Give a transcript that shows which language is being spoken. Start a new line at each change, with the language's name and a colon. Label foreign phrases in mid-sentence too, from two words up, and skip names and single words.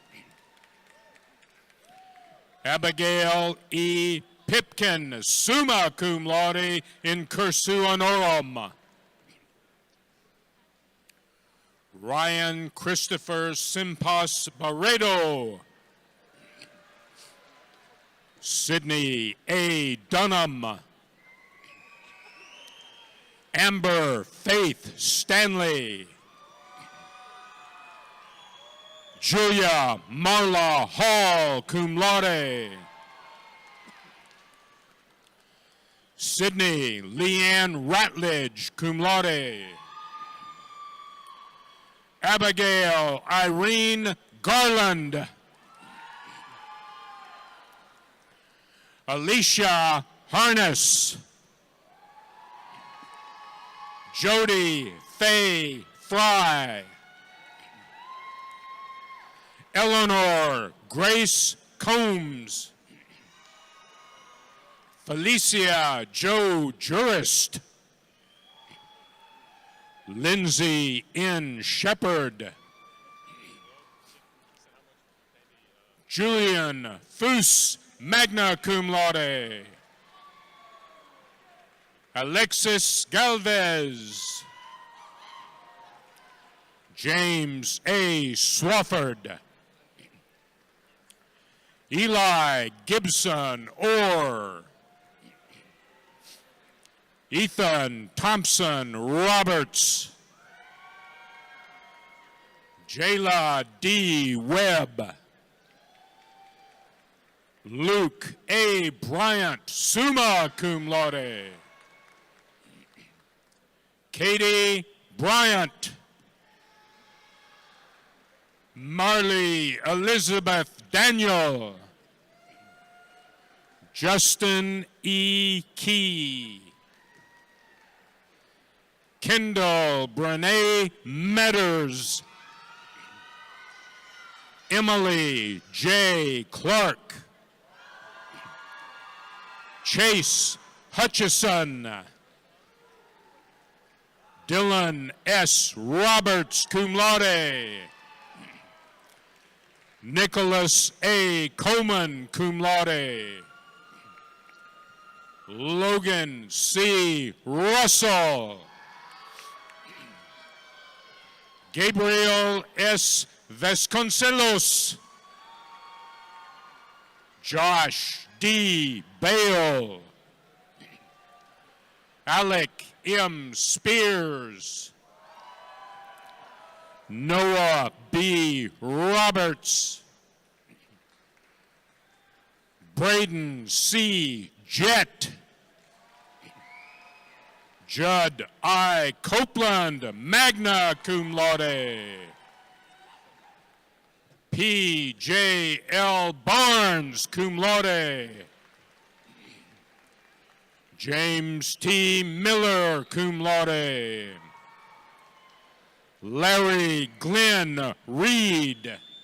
English: Abigail E.
Latin: Pipkin, summa cum laude in cursu honorum.
English: Ryan Christopher Simpas Barredo. Sydney A. Dunham. Amber Faith Stanley. Julia Marla Hall,
Latin: cum laude.
English: Sydney Leanne Ratledge,
Latin: cum laude.
English: Abigail Irene Garland. Alicia Harness. Jody Faye Fry. Eleanor Grace Combs. Felicia Joe Jurist. Lindsay N. Shepherd.
Latin: Julian Foose, magna cum laude.
English: Alexis Galvez. James A. Swafford. Eli Gibson Orr. Ethan Thompson Roberts. Jayla D. Webb. Luke A. Bryant,
Latin: summa cum laude.
English: Katie Bryant. Marley Elizabeth Daniel. Justin E. Key. Kendall Brene Metters. Emily J. Clark. Chase Hutchison. Dylan S. Roberts,
Latin: cum laude. Nicholas A. Coleman, cum laude.
English: Logan C. Russell. Gabriel S. Vasconcelos. Josh D. Bale. Alec M. Spears. Noah B. Roberts. Braden C. Jett. Judd I.
Latin: Copeland, magna cum laude.
English: P. J. L. Barnes,
Latin: cum laude.
English: James T.
Latin: Miller, cum laude.
English: Larry Glenn Reed.